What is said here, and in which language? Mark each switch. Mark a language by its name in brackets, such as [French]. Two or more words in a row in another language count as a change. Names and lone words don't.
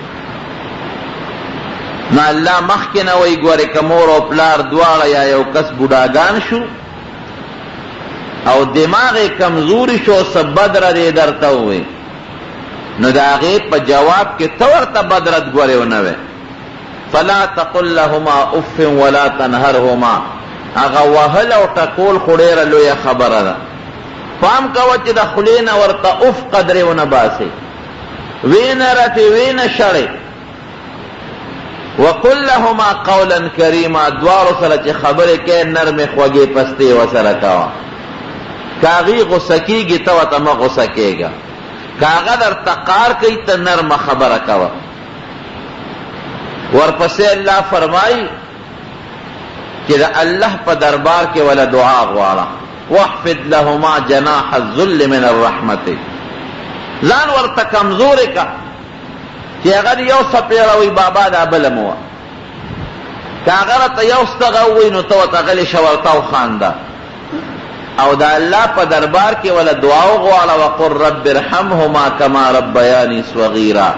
[Pashto] نو الله مخکې نه وایي ګورې که مور او پلار دواړه یا یو کس بوډاګان شو او دماغ یې کمزوري شو، څه بد رد یې درته ووایي، نو د هغې په جواب کې ته ورته بد رد ګورې ونه وایې. [Arabic] فلا تقل لهما اف ولا تنهرهما. [Pashto] هغه وهل او ټکول خو ډېره لویه خبره ده. پام کوه چې د خولې نه ورته اف قدرې ونه باسې، وینه رټې وینه شړې. [Arabic] وقل لهما قولا کریما. [Pashto] دواړو سره چې خبرې کوې نرمې خوږې پستې ورسره کوه. که هغې غوسه کېږي ته ورته مه غوسه کېږه، که هغه درته قار کوي ته نرمه خبره کوه. ورپسې الله فرمایي چې د الله په دربار کې ولا دعا غواړه. [Arabic] واحفظ لهما جناح الذل من الرحمت. [Pashto] ځان ورته کمزورې که چې هغه یو څپېړه وي بابا دا بله مه وه، که هغه راته یو ستغه ووایي نو ته ورته غلې شه ورته وخانده. او د الله په دربار کې ولا دعا وغواړه. [Arabic] وقل رب ارحمهما کما ربیاني صغیرا.